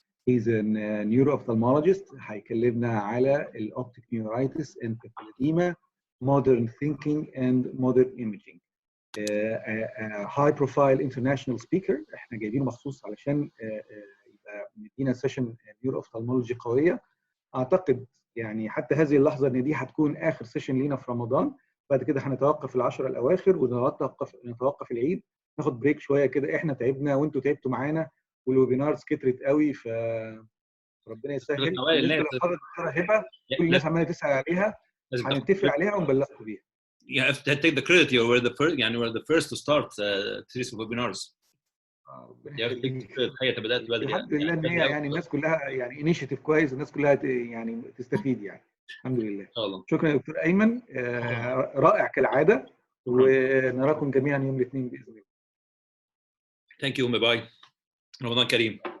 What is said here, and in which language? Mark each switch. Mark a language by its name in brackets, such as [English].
[English] He's a neuro-ophthalmologist. [Arabic] هيكلمنا على [English] الoptic neuritis and papilledema, modern thinking and modern imaging. high profile international speaker. [Arabic] احنا جايبينه مخصوص علشان يبقى مدينا سيشن neuro-ophthalmology قوية. اعتقد يعني حتى هذه اللحظة ان دي هتكون اخر سيشن لينا في رمضان. بعد كده هنتوقف العشرة الاواخر ونتوقف العيد، ناخد بريك شويه كده. احنا تعبنا وانتوا تعبتوا معانا والويبينارز كترت قوي، فربنا يسهل. بالنسبه للمحاضره الدكتوره هبه كل الناس عماله تسال عليها، هنتفق عليها ونبلغكم بيها. [English] You have to take the credit. You were the first, يعني we're the first to start series of webinars. You have to take the credit. [Arabic] الحقيقه بدات بدري. الحمد لله ان هي يعني الناس كلها يعني انيشيتيف كويس، الناس كلها يعني تستفيد يعني. الحمد لله. ان شاء الله. شكرا يا دكتور ايمن، رائع كالعاده، ونراكم جميعا يوم الاثنين باذن الله. [English] Thank you. Bye bye. [Arabic] رمضان كريم.